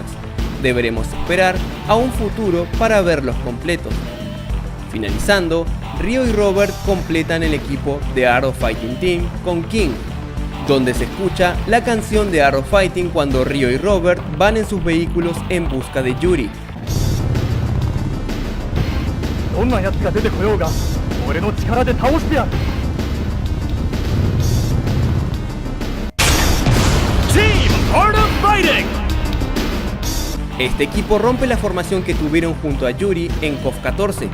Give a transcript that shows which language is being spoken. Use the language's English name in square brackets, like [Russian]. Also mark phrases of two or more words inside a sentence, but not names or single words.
[Spanish] Deberemos esperar a un futuro para verlos completos. Finalizando, Ryo y Robert completan el equipo de Art of Fighting Team con King, donde se escucha la canción de Art of Fighting cuando Ryo y Robert van en sus vehículos en busca de Yuri. [Japanese] どんな奴が出てこようが俺の力で倒してやる。 [Spanish] Team Art of Fighting. Este equipo rompe la formación que tuvieron junto a Yuri en KOF 14.